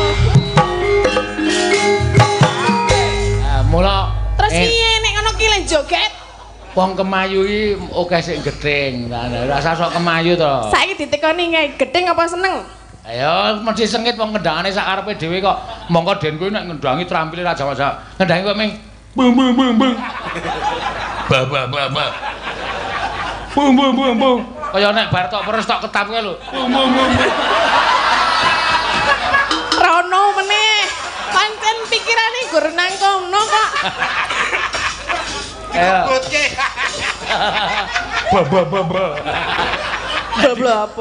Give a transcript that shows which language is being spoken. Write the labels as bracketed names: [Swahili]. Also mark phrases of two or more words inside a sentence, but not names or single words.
[Javanese] Mula Terus piye nek ngono ki len joget? wong kemayu iki akeh sing gething. Rasa sok kemayu to. Saiki ditekoni kae gedeng apa seneng? Ayo mesti sengit wong ngendhangane sak karepe dhewe kok. Mongko den kowe nek ngendhangi trampile ra jawab-jawab. Ngendhangi kok ming bung bung bung bung. Ba ba ba ba. Bung bung bung bung. Kaya nek bar tok peres tok ketap kae lho. Bung bung bung. Rono meneh. Pancen pikirane gur nang kono kok. Ayo. Ba. Babla apa?